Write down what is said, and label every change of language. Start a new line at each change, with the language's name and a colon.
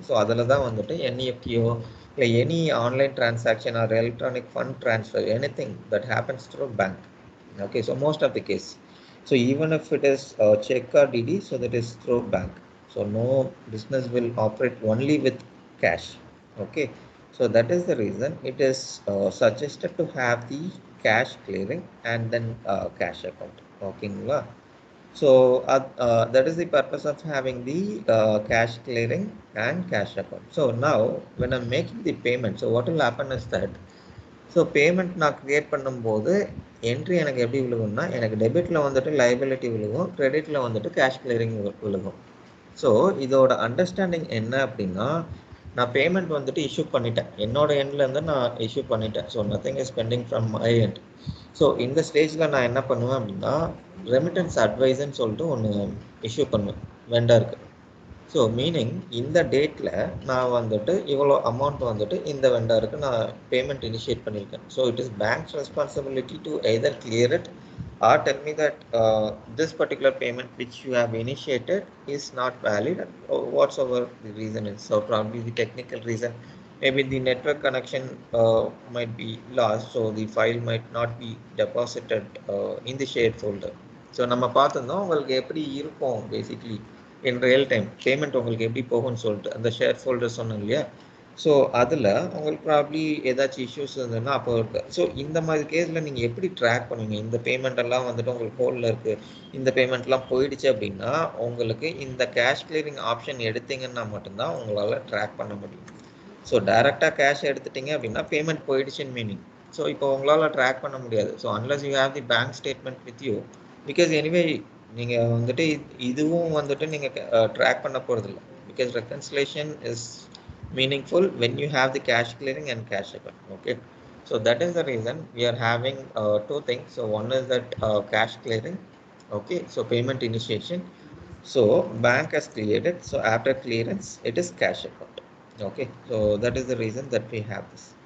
English: so
Tamil: அதில் தான் வந்துட்டு
English: என்இஎஃப்டியோ இல்லை any online transaction or electronic fund transfer any thing that happens through bank. Okay, so most of the case so even if it is cheque or DD so that is through bank. So no business will operate only with cash. Okay, so that is the reason it is suggested to have the cash clearing and then cash account. ஓகேங்களா? So that is the purpose of having the cash clearing and cash account. So now when I'm making the payment, so what will happen is that,
Tamil: so payment நான் create பண்ணும்போது entry எனக்கு எப்படி விழுகும்னா, எனக்கு டெபிட்டில் வந்துட்டு liability விழுகும், கிரெடிட்டில் வந்துட்டு cash clearing விழுகும். So இதோட அண்டர்ஸ்டாண்டிங் என்ன அப்படின்னா, நான் பேமெண்ட் வந்துட்டு இஷ்யூ பண்ணிட்டேன், என்னோட எண்ட்லேருந்து நான் இஷ்யூ பண்ணிட்டேன்.
English: So nothing is pending from my end.
Tamil: So இந்த ஸ்டேஜில் நான் என்ன பண்ணுவேன் அப்படின்னா, ரெமிட்டன்ஸ் அட்வைஸ்ன்னு சொல்லிட்டு ஒன்று இஷ்யூ பண்ணுவேன் வெண்டருக்கு. ஸோ மீனிங் இந்த டேட்டில் நான் வந்துட்டு இவ்வளோ அமௌண்ட் வந்துட்டு இந்த வெண்டருக்கு நான் பேமெண்ட் இனிஷியேட் பண்ணியிருக்கேன்.
English: So it is bank's responsibility to either clear it or tell me that this particular payment which you have initiated is not valid, whatsoever the reason is. So probably the technical reason, maybe the network connection might be lost, so the file might not be deposited in the shared folder.
Tamil: So நம்ம பார்த்துருந்தோம் உங்களுக்கு எப்படி இருக்கும் basically இன் real time payment உங்களுக்கு எப்படி போகும்னு சொல்லிட்டு அந்த ஷேர் ஃபோல்டர் சொன்னோம் இல்லையா. ஸோ அதில் உங்களுக்கு ப்ராப்ளி ஏதாச்சும் இஷ்யூஸ் இருந்ததுன்னா அப்போ இருக்குது. ஸோ இந்த மாதிரி கேஸில் நீங்கள் எப்படி ட்ராக் பண்ணுவீங்க, இந்த பேமெண்ட்டெல்லாம் வந்துட்டு உங்களுக்கு ஹோல்டில் இருக்குது, இந்த பேமெண்ட்லாம் போயிடுச்சு அப்படின்னா உங்களுக்கு இந்த கேஷ் கிளியரிங் ஆப்ஷன் எடுத்தீங்கன்னா மட்டும்தான் உங்களால் ட்ராக் பண்ண முடியும். ஸோ டைரெக்டாக கேஷ் எடுத்துட்டீங்க அப்படின்னா பேமெண்ட் போயிடுச்சுன்னு மீனிங். ஸோ இப்போ உங்களால் ட்ராக் பண்ண முடியாது.
English: so unless you have the bank statement with you, because anyway
Tamil: நீங்கள் வந்துட்டு இதுவும் வந்துட்டு நீங்கள் ட்ராக் பண்ண போகிறதில்ல,
English: Because reconciliation is meaningful when you have the cash clearing and cash account. Okay, so that is the reason we are having two things. So one is that cash clearing. Okay, so payment initiation, so bank has cleared it, so after clearance it is cash account. Okay, so that is the reason that we have this.